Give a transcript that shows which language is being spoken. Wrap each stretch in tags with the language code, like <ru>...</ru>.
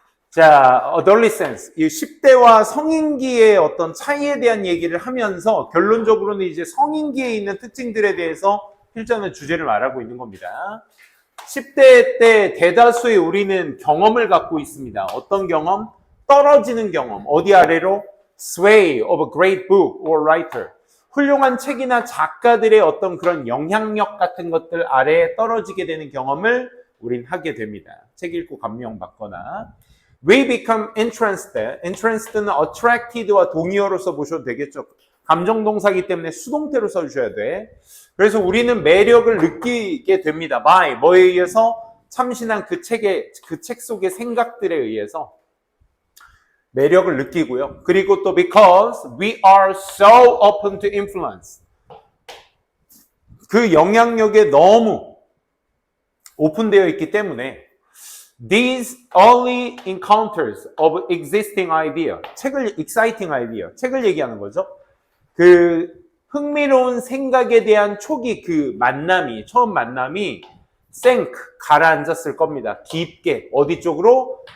<ko>자, adolescence. 이 10대와 성인기의 어떤 차이에 대한 얘기를 하면서 결론적으로는 이제 성인기에 있는 특징들에 대해서 필자는 주제를 말하고 있는 겁니다. 10대 때 대다수의 우리는 경험을 갖고 있습니다. 어떤 경험? 떨어지는 경험. 어디 아래로?</ko> <en>Sway of a great book or writer.</en> <ko>훌륭한 책이나 작가들의 어떤 그런 영향력 같은 것들 아래에 떨어지게 되는 경험을 우린 하게 됩니다. 책 읽고 감명받거나.</ko> <en>We become interested.</en> <ko>Interested는 attracted와 동의어로서 보셔도 되겠죠. 감정동사이기 때문에 수동태로 써주셔야 돼. 그래서 우리는 매력을 느끼게 됩니다. by 뭐에 의해서? 참신한 그 책 속의 생각들에 의해서 매력을 느끼고요. 그리고 또</ko> <en>because we are so open to influence.</en> <ko>그 영향력에 너무 오픈되어 있기 때문에</ko> <en>these early encounters of existing idea. exciting idea.</en> <ko>책을 얘기하는 거죠. 그 흥미로운 생각에 대한 초기 그 만남이, 처음 만남이 sink, 가라앉았을 겁니다. 깊게. 어디 쪽으로?</ko>